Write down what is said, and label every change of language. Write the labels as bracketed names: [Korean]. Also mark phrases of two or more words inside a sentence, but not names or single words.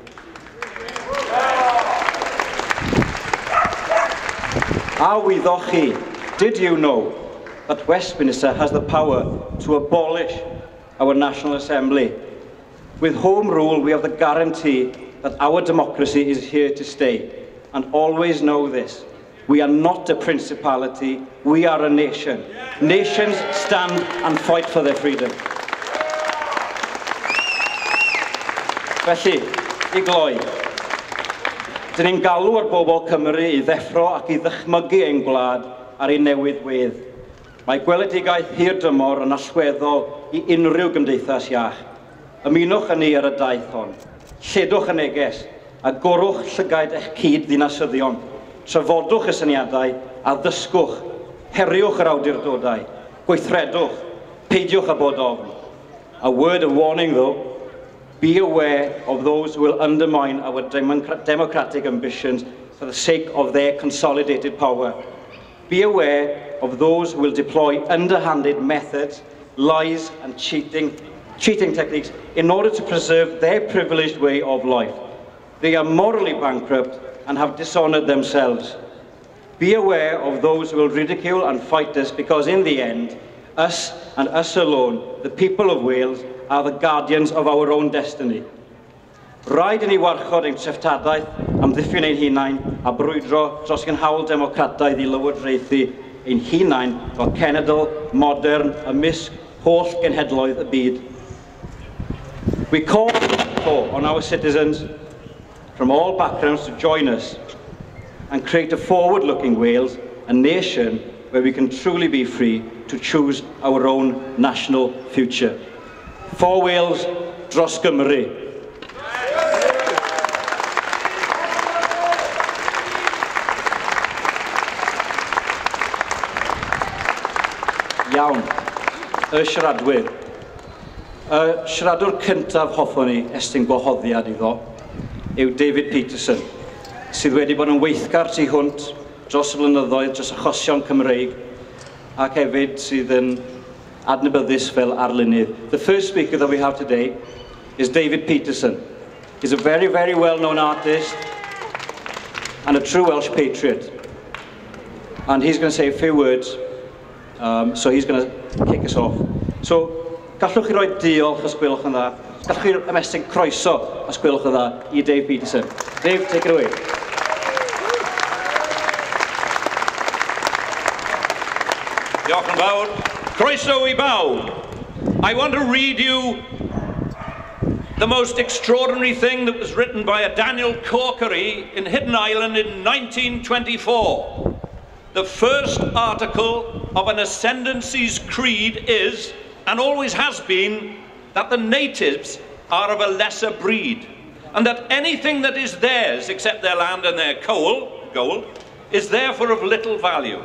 [English] Awyddochi, did you know that Westminster has the power to abolish our National Assembly? With Home Rule, we have the guarantee that our democracy is here to stay. And always know this, we are not a principality, we are a nation. Nations stand and fight for their freedom. [Welsh] Felly, I gloi, dyn ni'n galw ar bobl Cymru I ddeffro ac I ddychmygu ein gwlad ar ein newydd wedd. Mae gweledigaeth hirdymor yn allweddol I unrhyw gymdeithas iach. Ymunwch yn ni ar y daith hon. Lledwch y neges a gorwch llygaid eich cyd ddinasyddion. Trafodwch y syniadau a ddysgwch. Heriwch yr awdurdodau. Gweithredwch. Peidiwch a bod ofn. [English] A word of warning though, be aware of those who will undermine our democratic ambitions for the sake of their consolidated power. Be aware of those who will deploy underhanded methods, lies and cheating techniques in order to preserve their privileged way of life. They are morally bankrupt and have dishonoured themselves. Be aware of those who will ridicule and fight us because in the end, us and us alone, the people of Wales, are the guardians of our own destiny. [Welsh] Rhaid I ni warchod ein treftadaeth, amddiffyn ein hunain, a brwydro dros gynhawl democrataidd I lywodraethu ein hunain fel cenedl, modern, ymysg, holl genhedloedd y byd. [English] We call on our citizens from all backgrounds to join us and create a forward-looking Wales, a nation where we can truly be free to choose our own national future. For Wales, [Welsh] dros Gymru. Iawn, y siaradwyr. Y siaradwr cyntaf hoffwn ni estyn gwahoddiad iddo yw David Peterson, sydd wedi bod yn weithgar tu hwnt dros y blynyddoedd, dros achosion Cymreig, ac hefyd sydd yn adnabyddus fel arlunydd. [English] The first speaker that we have today is David Peterson. He's a very, very well-known artist and a true Welsh patriot. And he's going to say a few words, so he's going to kick us off. So, [Welsh] gallwch chi roi diolch os gwelwch yn dda. Gallwch chi ymestyn croeso os gwelwch yn dda I Dave Peterson. [English] Dave, take it away. [Welsh] Diolch yn fawr. Croeso I bawb. [English] I want to read you the most extraordinary thing that was written by a Daniel Corkery in Hidden Island in 1924. The first article of an ascendancy's creed is, and always has been, that the natives are of a lesser breed, and that anything that is theirs, except their land and their gold, is therefore of little value.